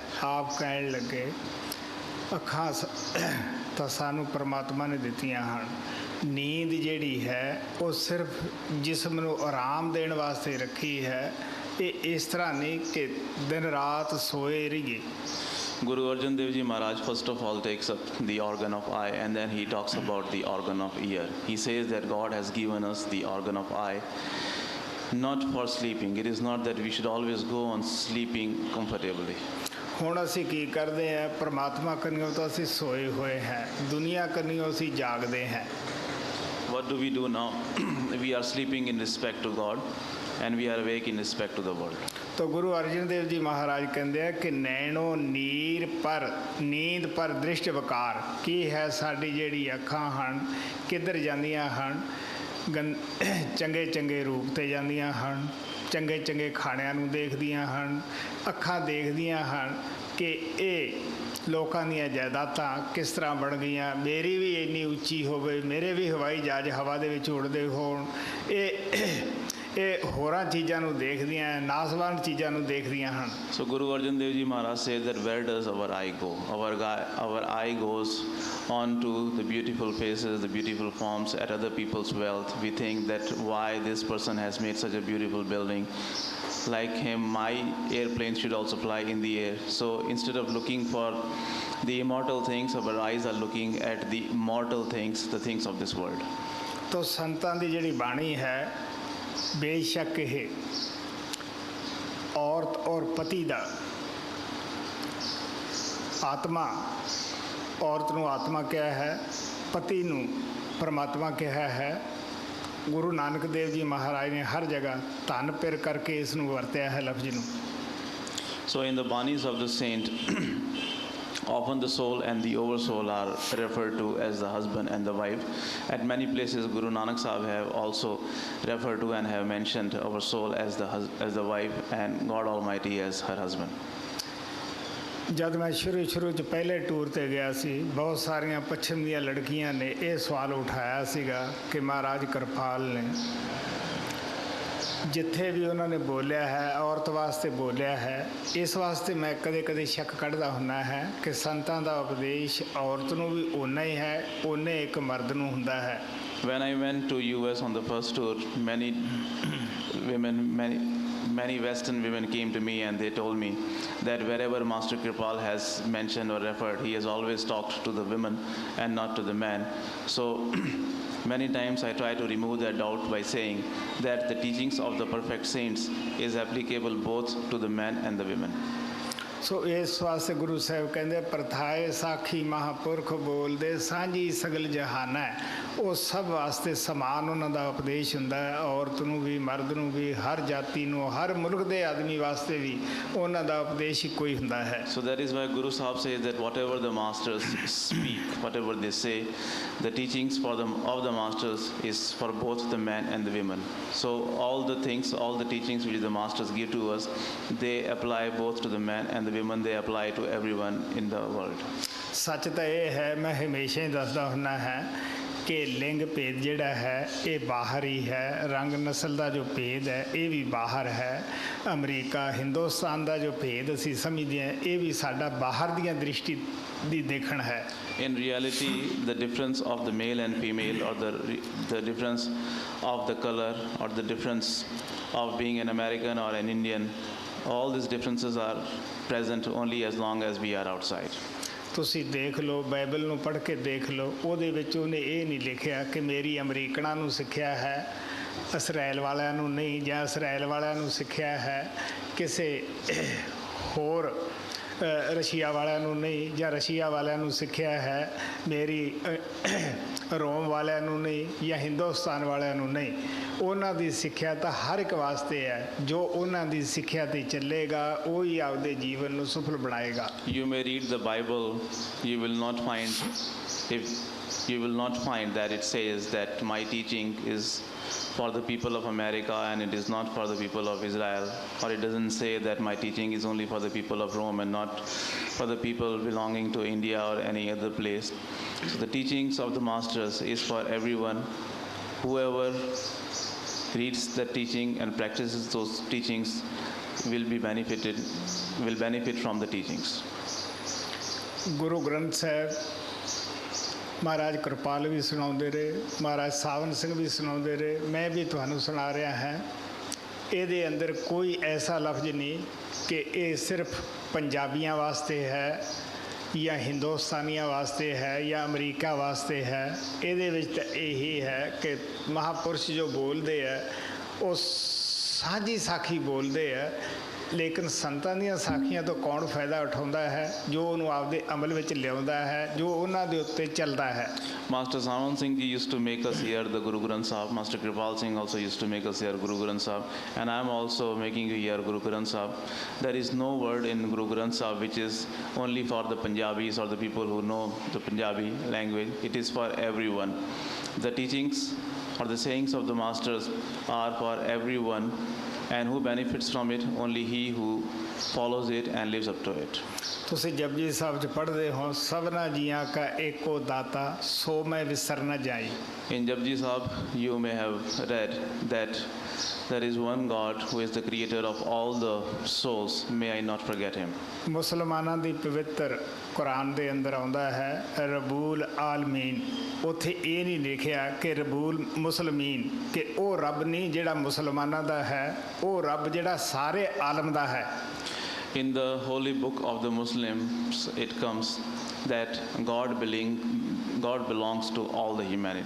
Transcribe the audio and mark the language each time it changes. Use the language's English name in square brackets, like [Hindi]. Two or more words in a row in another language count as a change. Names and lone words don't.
[Punjabi] ਆਪ ਕਹਿਣ ਲੱਗੇ ਅੱਖਾਂ ਤਾਂ ਸਾਨੂੰ ਪਰਮਾਤਮਾ ਨੇ ਦਿੱਤੀਆਂ ਹਨ, ਨੀਂਦ ਜਿਹੜੀ ਹੈ ਉਹ ਸਿਰਫ ਜਿਸਮ ਨੂੰ ਆਰਾਮ ਦੇਣ ਵਾਸਤੇ ਰੱਖੀ ਹੈ। ਇਹ ਇਸ ਤਰ੍ਹਾਂ ਨਹੀਂ ਕਿ ਦਿਨ ਰਾਤ ਸੋਏ ਰਹੀਏ। [English] Guru Arjan Dev Ji Maharaj first of all takes up the organ of eye, and then he talks about the organ of ear. He says that God has given us the organ of eye not for sleeping. It is not that we should always go on sleeping comfortably. [Punjabi] ਹੁਣ ਅਸੀਂ ਕੀ ਕਰਦੇ ਹਾਂ, ਪਰਮਾਤਮਾ ਕੰਨਿਓ ਤਾਂ ਅਸੀਂ ਸੋਏ ਹੋਏ ਹਾਂ, ਦੁਨੀਆ ਕੰਨਿਓ ਅਸੀਂ ਜਾਗਦੇ ਹਾਂ। [English] What do we do now? We are sleeping in respect to God, and we are awake in respect to the world. [Punjabi] ਤਾਂ ਗੁਰੂ ਅਰਜਨ ਦੇਵ ਜੀ ਮਹਾਰਾਜ ਕਹਿੰਦੇ ਆ ਕਿ ਨੈਣੋ ਨੀਰ ਪਰ ਨੀਂਦ ਪਰ ਦ੍ਰਿਸ਼ਟ ਵਿਕਾਰ। ਕੀ ਹੈ, ਸਾਡੀ ਜਿਹੜੀ ਅੱਖਾਂ ਹਨ ਕਿੱਧਰ ਜਾਂਦੀਆਂ ਹਨ? ਚੰਗੇ ਚੰਗੇ ਰੂਪ 'ਤੇ ਜਾਂਦੀਆਂ ਹਨ, ਚੰਗੇ ਚੰਗੇ ਖਾਣਿਆਂ ਨੂੰ ਦੇਖਦੀਆਂ ਹਨ। ਅੱਖਾਂ ਦੇਖਦੀਆਂ ਹਨ ਕਿ ਇਹ ਲੋਕਾਂ ਦੀਆਂ ਜਾਇਦਾਦਾਂ ਕਿਸ ਤਰ੍ਹਾਂ ਬਣ ਗਈਆਂ, ਮੇਰੀ ਵੀ ਇੰਨੀ ਉੱਚੀ ਹੋਵੇ, ਮੇਰੇ ਵੀ ਹਵਾਈ ਜਹਾਜ਼ ਹਵਾ ਦੇ ਵਿੱਚ ਉੱਡਦੇ ਹੋਣ, ਇਹ ਹੋਰਾਂ ਚੀਜ਼ਾਂ ਨੂੰ ਦੇਖਦੀਆਂ, ਨਾਸਵਾਨ ਚੀਜ਼ਾਂ ਨੂੰ ਦੇਖਦੀਆਂ ਹਨ। [English] So Guru Arjan Dev Ji Maharaj says that where does our eye go? Our eye goes on to the beautiful faces, the beautiful forms, at other people's wealth. We think that why this person has made such a beautiful building. Like him, my airplane should also fly in the air. So instead of looking for the immortal things, our eyes are looking at the mortal things, the things of this world. [Punjabi] ਤੋ ਸੰਤਾਂ ਦੀ ਜਿਹੜੀ ਬਾਣੀ ਹੈ, ਬੇਸ਼ੱਕ ਇਹ ਔਰਤ ਔਰ ਪਤੀ ਦਾ, ਆਤਮਾ, ਔਰਤ ਨੂੰ ਆਤਮਾ ਕਿਹਾ ਹੈ, ਪਤੀ ਨੂੰ ਪਰਮਾਤਮਾ ਕਿਹਾ ਹੈ। ਗੁਰੂ ਨਾਨਕ ਦੇਵ ਜੀ ਮਹਾਰਾਜ ਨੇ ਹਰ ਜਗ੍ਹਾ ਧੰਨ ਪਿਰ ਕਰਕੇ ਇਸ ਨੂੰ ਵਰਤਿਆ ਹੈ ਲਫ਼ਜ਼ ਨੂੰ। [English] So in the Banis of the saint, often the soul and the oversoul are referred to as the husband and the wife. At many places, Guru Nanak Sahib have also referred to and have mentioned our soul as the wife and God Almighty as her husband. [Punjabi] ਜਦ ਮੈਂ ਸ਼ੁਰੂ 'ਚ ਪਹਿਲੇ ਟੂਰ 'ਤੇ ਗਿਆ ਸੀ, ਬਹੁਤ ਸਾਰੀਆਂ ਪੱਛਮ ਦੀਆਂ ਲੜਕੀਆਂ ਨੇ ਇਹ ਸਵਾਲ ਉਠਾਇਆ ਸੀਗਾ ਕਿ ਮਹਾਰਾਜ ਕਿਰਪਾਲ ਨੇ ਜਿੱਥੇ ਵੀ ਉਹਨਾਂ ਨੇ ਬੋਲਿਆ ਹੈ, ਔਰਤ ਵਾਸਤੇ ਬੋਲਿਆ ਹੈ। ਇਸ ਵਾਸਤੇ ਮੈਂ ਕਦੇ ਸ਼ੱਕ ਕੱਢਦਾ ਹੁੰਦਾ ਹੈ ਕਿ ਸੰਤਾਂ ਦਾ ਉਪਦੇਸ਼ ਔਰਤ ਨੂੰ ਵੀ ਓਨਾ ਹੀ ਹੈ, ਓਨੇ ਇੱਕ ਮਰਦ ਨੂੰ ਹੁੰਦਾ ਹੈ। [English] When I went to US on the first tour, many Western women came to me and they told me that wherever Master Kripal has mentioned or referred, he has always talked to the women and not to the man. So many times I try to remove that doubt by saying that the teachings of the perfect saints is applicable both to the men and the women. [Punjabi] ਸੋ ਇਸ ਵਾਸਤੇ ਗੁਰੂ ਸਾਹਿਬ ਕਹਿੰਦੇ ਪ੍ਰਥਾਏ ਸਾਖੀ ਮਹਾਂਪੁਰਖ ਬੋਲਦੇ ਸਾਂਝੀ ਸਗਲ ਜਹਾਨਾ ਹੈ। ਉਹ ਸਭ ਵਾਸਤੇ ਸਮਾਨ ਉਹਨਾਂ ਦਾ ਉਪਦੇਸ਼ ਹੁੰਦਾ ਹੈ, ਔਰਤ ਨੂੰ ਵੀ ਮਰਦ ਨੂੰ ਵੀ, ਹਰ ਜਾਤੀ ਨੂੰ, ਹਰ ਮੁਲਕ ਦੇ ਆਦਮੀ ਵਾਸਤੇ ਵੀ ਉਹਨਾਂ ਦਾ ਉਪਦੇਸ਼ ਇੱਕੋ ਹੀ ਹੁੰਦਾ ਹੈ। [English] So that is why Guru Sahib says that whatever the masters speak, whatever they say, the teachings of the masters is for both the men and the women. So all the things, all the teachings which the masters give to us, they apply both to the men and the women, they apply to everyone in the world. [Punjabi] ਸੱਚ ਤਾਂ ਇਹ ਹੈ, ਮੈਂ ਹਮੇਸ਼ਾ ਹੀ ਦੱਸਦਾ ਹੁੰਦਾ ਹੈ ਕਿ ਲਿੰਗ ਭੇਦ ਜਿਹੜਾ ਹੈ ਇਹ ਬਾਹਰ ਹੀ ਹੈ, ਰੰਗ ਨਸਲ ਦਾ ਜੋ ਭੇਦ ਹੈ ਇਹ ਵੀ ਬਾਹਰ ਹੈ। ਅਮਰੀਕਾ ਹਿੰਦੁਸਤਾਨ ਦਾ ਜੋ ਭੇਦ ਅਸੀਂ ਸਮਝਦੇ ਹਾਂ ਇਹ ਵੀ ਸਾਡਾ ਬਾਹਰ ਦੀਆਂ ਦ੍ਰਿਸ਼ਟੀ ਦੀ ਦੇਖਣ ਹੈ। [English] In reality, the difference of the male and female, or the difference of the color, or the difference of being an American or an Indian, all these differences are present only as long as we are outside. [Punjabi] ਤੁਸੀਂ ਦੇਖ ਲਓ, ਬਾਈਬਲ ਨੂੰ ਪੜ੍ਹ ਕੇ ਦੇਖ ਲਓ, ਉਹਦੇ ਵਿੱਚ ਉਹਨੇ ਇਹ ਨਹੀਂ ਲਿਖਿਆ ਕਿ ਮੇਰੀ ਅਮਰੀਕਨਾਂ ਨੂੰ ਸਿੱਖਿਆ ਹੈ, ਇਸਰਾਏਲ ਵਾਲਿਆਂ ਨੂੰ ਨਹੀਂ, ਜਾਂ ਇਸਰਾਏਲ ਵਾਲਿਆਂ ਨੂੰ ਸਿੱਖਿਆ ਹੈ ਕਿਸੇ ਹੋਰ ਰਸ਼ੀਆ ਵਾਲਿਆਂ ਨੂੰ ਨਹੀਂ, ਜਾਂ ਰਸ਼ੀਆ ਵਾਲਿਆਂ ਨੂੰ ਸਿੱਖਿਆ ਹੈ ਮੇਰੀ ਰੋਮ ਵਾਲਿਆਂ ਨੂੰ ਨਹੀਂ, ਜਾਂ ਹਿੰਦੁਸਤਾਨ ਵਾਲਿਆਂ ਨੂੰ ਨਹੀਂ। ਉਹਨਾਂ ਦੀ ਸਿੱਖਿਆ ਤਾਂ ਹਰ ਇੱਕ ਵਾਸਤੇ ਹੈ। ਜੋ ਉਹਨਾਂ ਦੀ ਸਿੱਖਿਆ 'ਤੇ ਚੱਲੇਗਾ ਉਹ ਹੀ ਆਪਦੇ ਜੀਵਨ ਨੂੰ ਸਫਲ ਬਣਾਏਗਾ। [English] You may read the Bible, you will not find that it says that my teaching is for the people of America and it is not for the people of Israel, or it doesn't say that my teaching is only for the people of Rome and not for the people belonging to India or any other place. So the teachings of the masters is for everyone. Whoever reads the teaching and practices those teachings will benefit from the teachings. [Punjabi] Guru Granth Sahib ਮਹਾਰਾਜ ਕਿਰਪਾਲ ਵੀ ਸੁਣਾਉਂਦੇ ਰਹੇ, ਮਹਾਰਾਜ ਸਾਵਨ ਸਿੰਘ ਵੀ ਸੁਣਾਉਂਦੇ ਰਹੇ, ਮੈਂ ਵੀ ਤੁਹਾਨੂੰ ਸੁਣਾ ਰਿਹਾ ਹਾਂ। ਇਹਦੇ ਅੰਦਰ ਕੋਈ ਐਸਾ ਲਫ਼ਜ਼ ਨਹੀਂ ਕਿ ਇਹ ਸਿਰਫ ਪੰਜਾਬੀਆਂ ਵਾਸਤੇ ਹੈ ਜਾਂ ਹਿੰਦੁਸਤਾਨੀਆਂ ਵਾਸਤੇ ਹੈ ਜਾਂ ਅਮਰੀਕਾ ਵਾਸਤੇ ਹੈ। ਇਹਦੇ ਵਿੱਚ ਤਾਂ ਇਹੀ ਹੈ ਕਿ ਮਹਾਂਪੁਰਸ਼ ਜੋ ਬੋਲਦੇ ਹੈ ਉਹ ਸਾਂਝੀ ਸਾਖੀ ਬੋਲਦੇ ਹੈ, ਲੇਕਿਨ ਸੰਤਾਂ ਦੀਆਂ ਸਾਖੀਆਂ ਤੋਂ ਕੌਣ ਫਾਇਦਾ ਉਠਾਉਂਦਾ ਹੈ? ਜੋ ਉਹਨੂੰ ਆਪਦੇ ਅਮਲ ਵਿੱਚ ਲਿਆਉਂਦਾ ਹੈ, ਜੋ ਉਹਨਾਂ ਦੇ ਉੱਤੇ ਚੱਲਦਾ ਹੈ। [English] Master Sawan Singh ji used to make us hear the Guru Granth Sahib. Master Kripal Singh also used to make us hear Guru Granth Sahib. And I am also making you hear Guru Granth Sahib. There is no word in Guru Granth Sahib which is only for the Punjabis or the people who know the Punjabi language. It is for everyone. The teachings or the sayings of the masters are for everyone. And who benefits from it? Only he who follows it and lives up to it. [Punjabi] ਤੁਸੀਂ ਜਪਜੀ ਸਾਹਿਬ 'ਚ ਪੜ੍ਹਦੇ ਹੋ ਸਭਨਾ ਜੀਆਂ ਕਾ ਏਕੋ ਦਾਤਾ ਸੋ ਮੈਂ ਵਿਸਰ ਨਾ ਜਾਈ। [English] In Japji Sahib, you may have read that there is one God who is the creator of all the souls. May I not forget him. [Punjabi] ਮੁਸਲਮਾਨਾਂ ਦੀ ਪਵਿੱਤਰ ਕੁਰਾਨ ਦੇ ਅੰਦਰ ਆਉਂਦਾ ਹੈ [Arabic] رب العالمين. [Punjabi] ਉੱਥੇ ਇਹ ਨਹੀਂ ਲਿਖਿਆ ਕਿ [Arabic] رب المسلمين, [Punjabi] ਕਿ ਉਹ ਰੱਬ ਨਹੀਂ ਜਿਹੜਾ ਮੁਸਲਮਾਨਾਂ ਦਾ ਹੈ, ਉਹ ਰੱਬ ਜਿਹੜਾ ਸਾਰੇ ਆਲਮ ਦਾ ਹੈ। [English] In the holy book of the Muslims, it comes that God belongs to all the humanity.